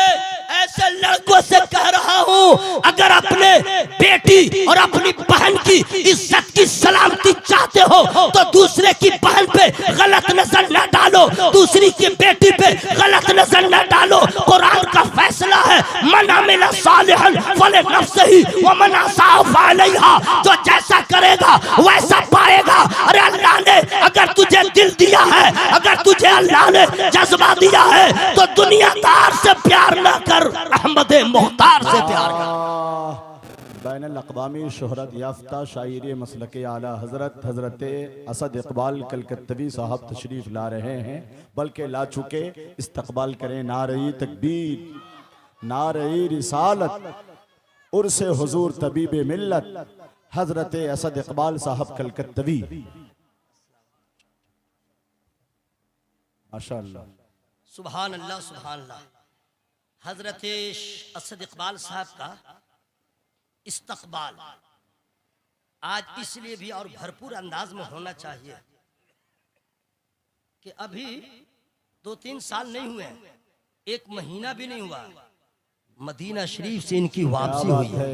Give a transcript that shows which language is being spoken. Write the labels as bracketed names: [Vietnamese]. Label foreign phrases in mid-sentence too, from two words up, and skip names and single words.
[Hindi] ऐसे लड़कों से कह रहा हूँ, अगर अपने बेटी और अपनी बहन की इज्जत की सलामती चाहते हो तो दूसरे की बहन पे गलत नजर न डालो, दूसरी की बेटी पे गलत नजर न डालो। कुरान का फैसला है, [Arabic] من عمل صالحا فلنفسه ومن أساء فعليها. [Hindi] जो जैसा करेगा वैसा पाएगा। अरे अल्लाह ने अगर तुझे दिल दिया है, अगर तुझे अल्लाह ने जज्बा दिया है, तो दुनियादार से प्यार ना कर, अहमद मुख्तार से प्यार कर। बैनुल अक़वामी शोहरत याफ्ता शायर मसलक आला हज़रत असद इकबाल कलकत्तवी साहब तशरीफ़ ला रहे हैं, बल्कि ला चुके। इस्तक़बाल करें नारे तकबीर, नारे रिसालत, उर्से हुजूर तबीब मिल्लत हज़रत असद इकबाल साहब कलकत्तवी। माशाअल्लाह, [Arabic] سبحان الله، سبحان الله. [Hindi] हजरत असद इकबाल साहब का इस्तकबाल आज इसलिए भी और भरपूर अंदाज में होना चाहिए कि अभी 2-3 साल नहीं हुए, 1 महीना भी नहीं हुआ, मदीना शरीफ से इनकी वापसी हुई है।